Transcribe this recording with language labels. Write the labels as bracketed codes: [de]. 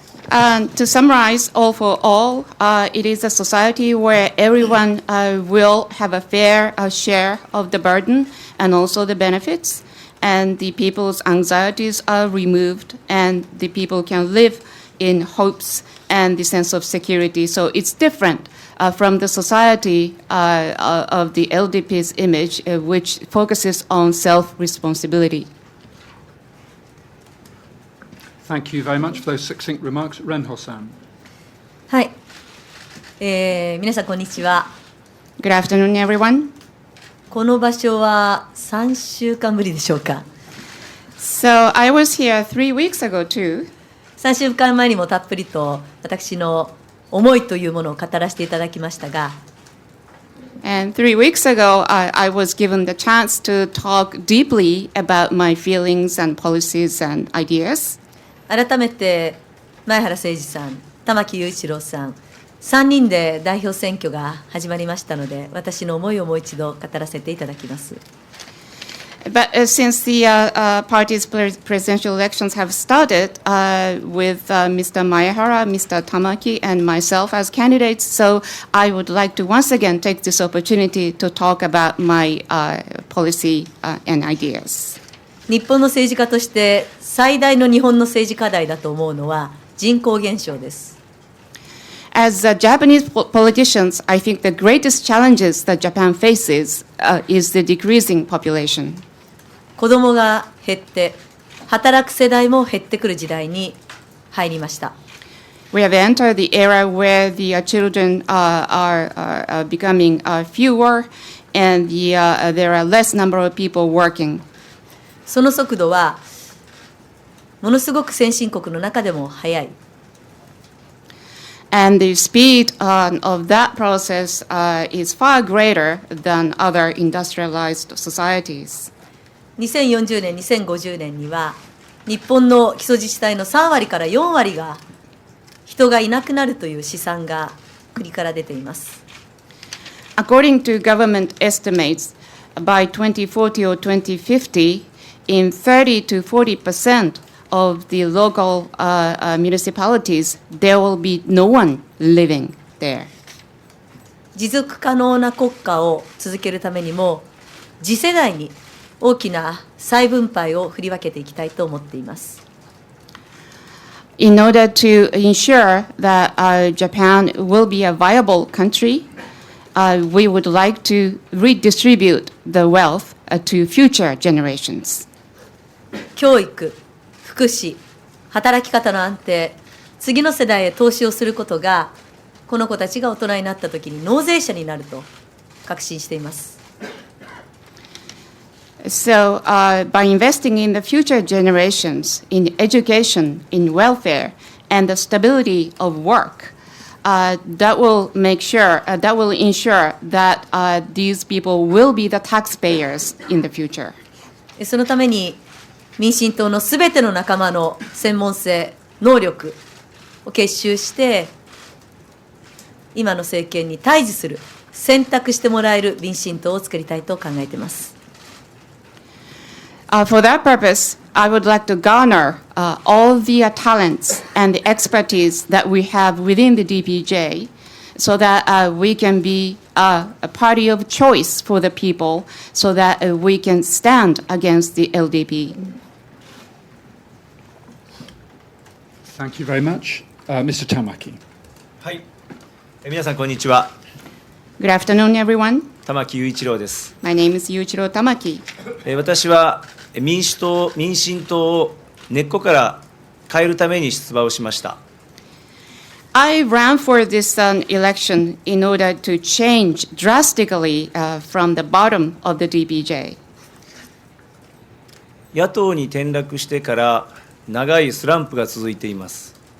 [en] To summarize, all for all, it is a society where everyone will have a fair share of the burden and also the benefits. and the people's anxieties are removed, and the people can live in hopes and the sense of security. So it's different from the society of the LDP's image, which focuses on self-responsibility. Thank you very much for those succinct remarks. Renho-san. [ja] はい、皆さんこんにちは。 [en] Good afternoon, everyone. [ja] この場所は3週間ぶりでしょうか。 [en] So I was here 3 weeks ago too. [ja] 3週間前にもたっぷりと私の思いというものを語らせていただきましたが、 [en] And 3 weeks ago, I was given the chance to talk deeply about my feelings and policies and ideas. [ja] 改めて前原誠司さん、玉木雄一郎さん、3人で代表選挙が始まりましたので、私の思いをもう一度語らせていただきます。 [en] But since the party's presidential elections have started with Mr. Mayahara, Mr. Tamaki, and myself as candidates, so I would like to once again take this opportunity to talk about my policy and ideas. [ja] 日本の政治家として最大の日本の政治課題だと思うのは人口減少です。 [en] As Japanese politicians, I think the greatest challenges that Japan faces is the decreasing population. [ja] 子どもが減って働く世代も減ってくる時代に入りました。 [en] We have entered the era where the children are becoming fewer, and there are less number of people working. [ja] その速度はものすごく先進国の中でも速い。 [en] And the speed of that process is far greater than other industrialized societies. [ja] 2040年、2050年には日本の基礎自治体の3割から4割が人がいなくなるという試算が国から出ています。 [en] According to government estimates, by 2040 or 2050, in 30 to 40% of the local municipalities, there will be no one living there. [ja] 持続可能な国家を続けるためにも次世代に大きな再分配を振り分けていきたいと思っています。 [en] In order to ensure that Japan will be a viable country, we would like to redistribute the wealth to future generations. [ja] 教育、福祉、働き方の安定、次の世代へ投資をすることが、この子たちが大人になったときに納税者になると確信しています。 [en] So, by investing in the future generations, in education, in welfare, and the stability of work, that will ensure that these people will be the taxpayers in the future. [ja] そのために民進党のすべての仲間の専門性、能力を結集して、今の政権に対峙する、選択してもらえる民進党を作りたいと考えています。 [en] For that purpose, I would like to garner all the talents and the expertise that we have within the DPJ so that we can be a party of choice for the people so that we can stand against the LDP. Thank you very much. Mr. Tamaki. [ja] はい、皆さんこんにちは。 [en] Good afternoon, everyone. [ja] 玉木雄一郎です。 [en] My name is Yuichiro Tamaki. [ja] 私は民進党を根っこから変えるために出馬をしました。 [en] I ran for this election in order to change drastically from the bottom of the DPJ. [ja] 野党に転落してから長いスランプが続いています。